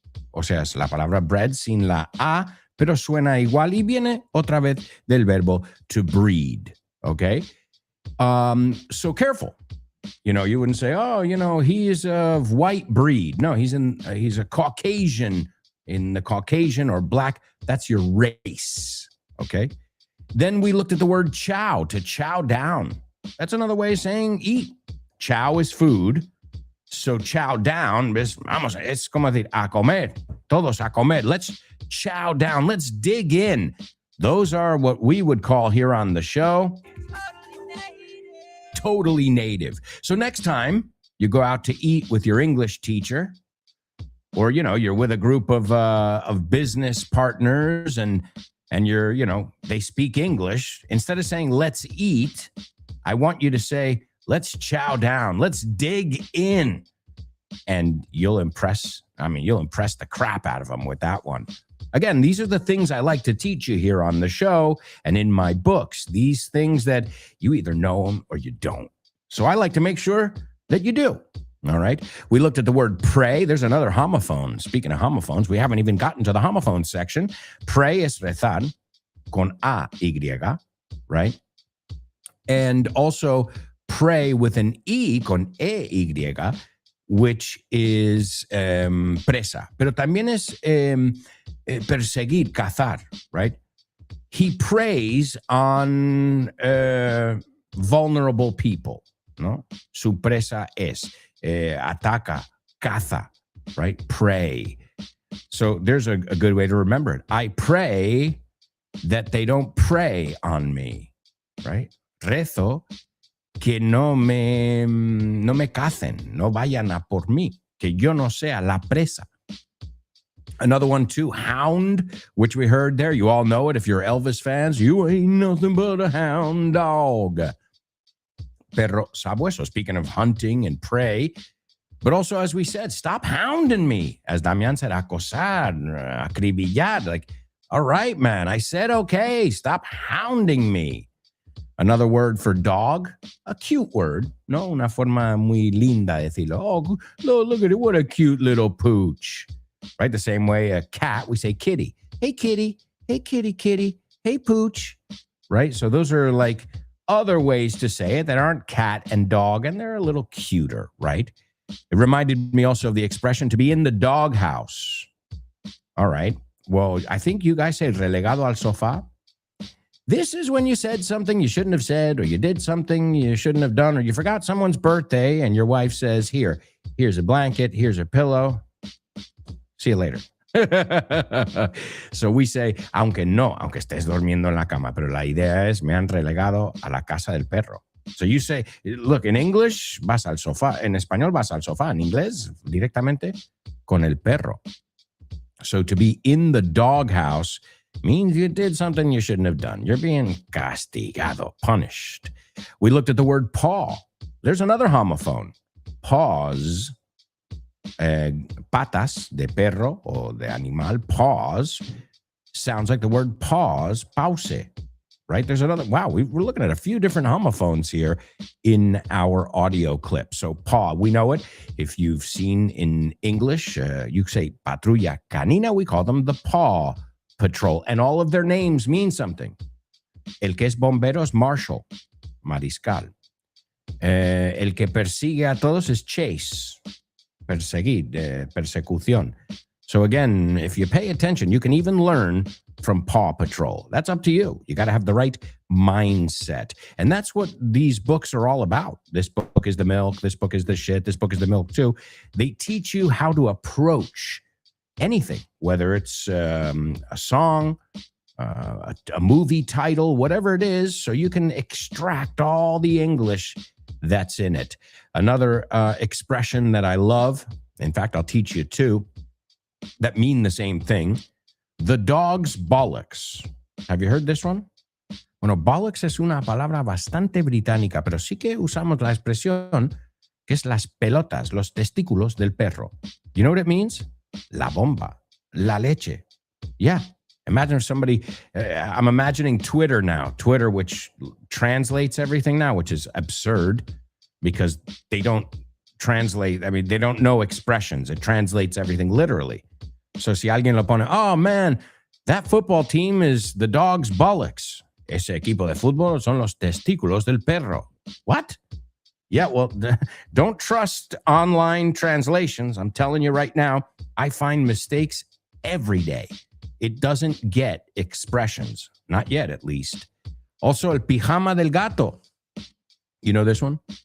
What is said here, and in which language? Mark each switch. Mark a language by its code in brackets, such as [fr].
[es] O sea, es la palabra bread sin la A, pero suena igual y viene otra vez del verbo to breed. [en] Okay. So careful. You wouldn't say, he's of white breed. No, he's a Caucasian, in the Caucasian or black. That's your race. Okay. Then we looked at the word chow, to chow down. That's another way of saying eat. Chow is food. [es] So chow down es como decir a comer. Todos a comer. [en] Let's chow down. Let's dig in. Those are what we would call here on the show totally native. So next time you go out to eat with your English teacher, or you're with a group of business partners and you're they speak English, instead of saying let's eat, I want you to say let's chow down, let's dig in, and you'll impress the crap out of them with that one. Again, these are the things I like to teach you here on the show and in my books. These things that you either know them or you don't. So I like to make sure that you do. All right. We looked at the word pray. There's another homophone. Speaking of homophones, we haven't even gotten to the homophone section. [es] Pray es rezar con A-Y, right? [en] And also pray with an E con E-Y, which is presa. [es] Pero también es perseguir, cazar, right? [en] He preys on vulnerable people, ¿no? [es] Su presa es ataca, caza, right? Prey. [en] So there's a good way to remember it. I pray that they don't prey on me, right? [es] Rezo que no me cacen, no vayan a por mí, que yo no sea la presa. [en] Another one too, hound, which we heard there. You all know it. If you're Elvis fans, you ain't nothing but a hound dog. [es] Perro sabueso, [en] speaking of hunting and prey. But also, as we said, stop hounding me. As Damian said, acosar, acribillar. Like, all right, man, I said, okay, stop hounding me. Another word for dog, a cute word, no, [es] una forma muy linda de decirlo. [en] Oh, look at it, what a cute little pooch. Right, the same way a cat, we say kitty. Hey, kitty. Hey, kitty, kitty. Hey, pooch. Right, so those are like other ways to say it that aren't cat and dog, and they're a little cuter, right? It reminded me also of the expression to be in the doghouse. All right, well, I think you guys say [es] relegado al sofá. [en] This is when you said something you shouldn't have said, or you did something you shouldn't have done, or you forgot someone's birthday, and your wife says, here's a blanket, here's a pillow. See you later. [es] So we say, aunque estés durmiendo en la cama, pero la idea es, me han relegado a la casa del perro. [en] So you say, look, in English, [es] vas al sofá. En español, vas al sofá. En inglés, directamente, con el perro. [en] So to be in the doghouse means you did something you shouldn't have done. You're being castigado, punished. We looked at the word paw. There's another homophone. Paws, [es] patas de perro o de animal, [en] paws, sounds like the word pause, pause, right? There's another, wow, we're looking at a few different homophones here in our audio clip. So paw, we know it. If you've seen in English, you say [es] patrulla canina, [en] we call them the paw patrol, and all of their names mean something. [es] El que es bombero es marshal, mariscal. El que persigue a todos es chase, perseguir, persecución. [en] So again, if you pay attention, you can even learn from Paw Patrol. That's up to you. You got to have the right mindset. And that's what these books are all about. This book is the milk. This book is the shit. This book is the milk too. They teach you how to approach anything, whether it's a song, a movie title, whatever it is, so you can extract all the English that's in it. Another expression that I love, in fact, I'll teach you two, that mean the same thing. The dog's bollocks. Have you heard this one? [es] Bueno, bollocks es una palabra bastante británica, pero sí que usamos la expresión que es las pelotas, los testículos del perro. [en] You know what it means? [es] La bomba, la leche. [en] Yeah. Imagine if somebody, I'm imagining Twitter now, Twitter, which translates everything now, which is absurd because they don't translate, I mean, they don't know expressions. It translates everything literally. So [es] si alguien lo pone, [en] oh man, that football team is the dog's bollocks. [es] Ese equipo de fútbol son los testículos del perro. [en] What? Yeah, well, don't trust online translations. I'm telling you right now, I find mistakes every day. It doesn't get expressions. Not yet, at least. Also, [es] el pijama del gato. [en] You know this one?